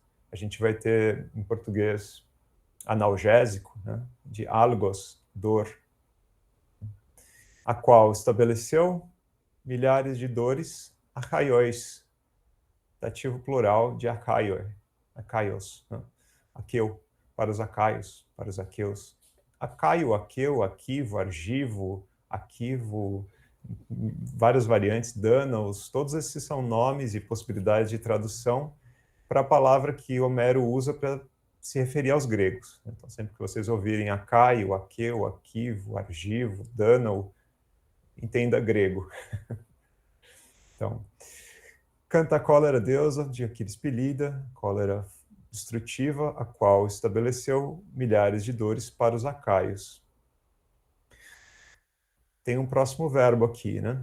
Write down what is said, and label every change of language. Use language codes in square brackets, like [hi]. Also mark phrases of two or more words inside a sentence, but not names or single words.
[pt] A gente vai ter, em português, analgésico, né? De algos, dor, a qual estabeleceu milhares de dores, arcaios, dativo plural de acaios, né? Aqueu, para os acaios, para os aqueus. Acaio, aqueu, aquivo, argivo, aquivo, várias variantes, danos, todos esses são nomes e possibilidades de tradução para a palavra que Homero usa para se referir aos gregos. Então, sempre que vocês ouvirem acaio, aqueu, aquivo, argivo, dano, entenda grego. Então, canta a cólera deusa de Aquiles Pelida, cólera destrutiva, a qual estabeleceu milhares de dores para os acaios. Tem um próximo verbo aqui, né?